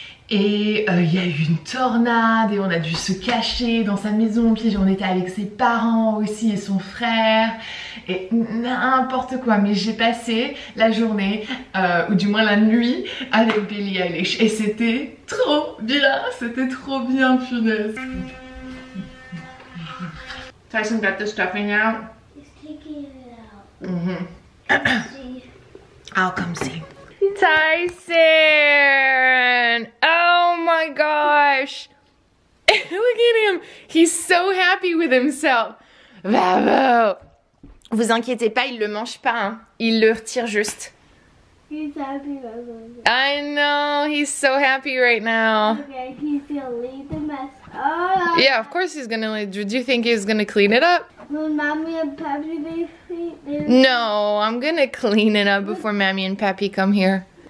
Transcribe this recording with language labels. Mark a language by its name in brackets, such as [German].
[French] Et il y a eu une tornade et on a dû se cacher dans sa maison. Puis on était avec ses parents aussi et son frère et n'importe quoi. Mais j'ai passé la journée, ou du moins la nuit, avec Billie Eilish. Et c'était trop bien, punaise. [English] Tyson got the stuffing out. He's taking it out. See. I'll come see. Tyson! Oh my gosh! Look at him! He's so happy with himself. Bravo! [French] Vous inquiétez pas, il le mange pas, hein. Il le retire juste. [English] He's happy about it. I know, he's so happy right now. Okay, he's gonna leave the mess. Oh, Yeah, of course he's gonna. Do you think he's gonna clean it up? will Mommy and Papi be free? No, I'm gonna clean it up before Mammy and Pappy come here.